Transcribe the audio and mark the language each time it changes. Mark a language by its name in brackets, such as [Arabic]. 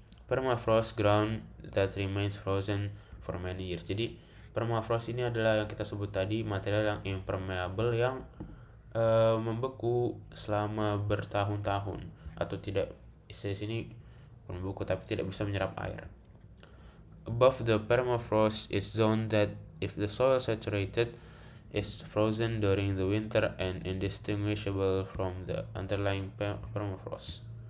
[English] Permafrost ground that remains frozen for many years. [Indonesian] Jadi permafrost ini adalah yang kita sebut tadi, material yang impermeable yang membeku selama bertahun-tahun, atau tidak, istilah sini membeku tapi tidak bisa menyerap air. [English] Above the permafrost is zone that, if the soil saturated, is frozen during the winter and indistinguishable from the underlying permafrost.